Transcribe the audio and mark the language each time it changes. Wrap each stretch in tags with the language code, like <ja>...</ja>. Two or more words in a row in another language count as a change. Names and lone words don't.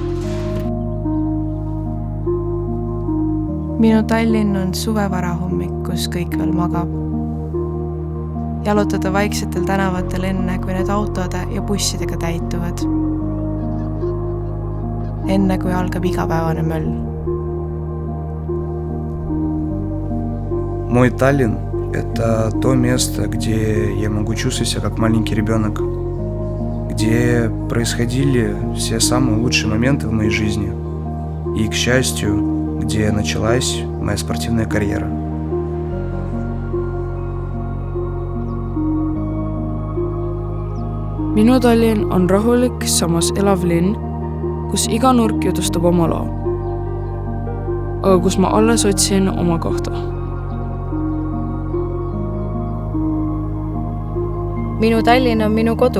<et>Minu Tallinn on suvevarahommik, kus kõik veel magab. Jalutada vaiksetel tänavatel enne, kui need autode ja bussidega täituvad. Enne, kui algab igapäevane möll.</et> <ru>Мой Таллин – это то место, где я могу чувствовать себя как маленький ребенок, где происходили все самые лучшие моменты в моей жизни и, к счастью, где началась моя спортивная карьера.</ru> <et>Minu Tallinn on rahulik, samas elav linn, kus iga nurk jutustab oma loo. Aga kus ma alles otsin oma kohta. Minu Tallinn on minu kodu.</et>